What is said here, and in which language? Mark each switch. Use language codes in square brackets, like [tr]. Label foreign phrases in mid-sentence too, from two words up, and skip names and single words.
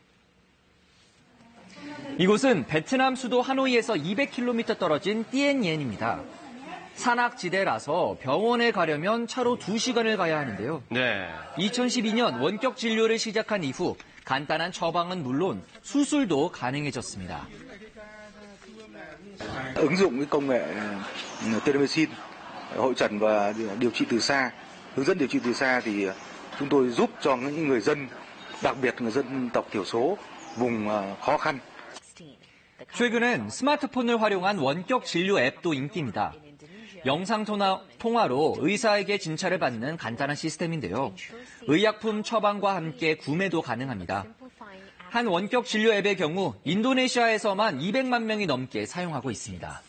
[ko] 이곳은 베트남 수도 하노이에서 200km 떨어진 띠엔옌입니다. 산악지대라서 병원에 가려면 차로 2시간을 가야 하는데요. 네. 2012년 원격 진료를 시작한 이후 간단한 처방은 물론 수술도 가능해졌습니다. [vi] ứng dụng cái công nghệ telemedicine hội chẩn và điều trị từ xa, hướng dẫn điều trị từ xa thì chúng tôi giúp cho những người dân, đặc biệt người dân tộc thiểu số, vùng khó khăn. [ko] 최근엔 스마트폰을 활용한 원격 진료 앱도 인기입니다. 영상 통화로 의사에게 진찰을 받는 간단한 시스템인데요. 의약품 처방과 함께 구매도 가능합니다. 한 원격 진료 앱의 경우 인도네시아에서만 200만 명이 넘게 사용하고 있습니다.